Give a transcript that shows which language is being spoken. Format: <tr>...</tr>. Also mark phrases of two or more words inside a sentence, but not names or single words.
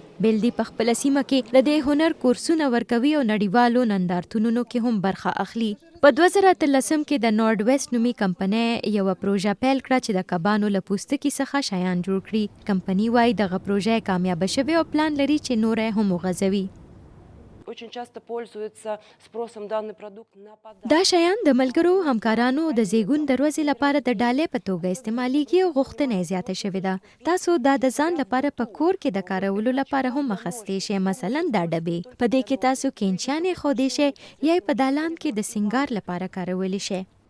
<ps>بیلدي په خپله سیمه کې د دې هنر کورسونه ورکوي او نړیوالو نندارتونونو کې هم برخه اخلي. په 2013 کې د نورډ ویسټ نومي کمپنۍ یوه پروژه پیل کړه چې د کبانو له پوستکي څخه شیان جوړ کړي. کمپنۍ وایي دغه پروژه کامیابه شوې او پلان لري چې نوره هم وغځوي.</ps> <ru>Очень часто пользуются спросом данный продукт на подарок.</ru> <ps>دا شیان د ملګرو همکارانو د زیږون دروازې لپاره د ډالۍ په توګه استعمالیږي او غوښتنه یې زیاته شوې ده. تاسو دا د ځان لپاره په کور کې د کارولو لپاره هم اخیستی شئ. مثلا دا ډبې په دې کې تاسو کینچانې ایښودی شئ یا یې په دالان کې د سینګار لپاره کارولی شئ.</ps>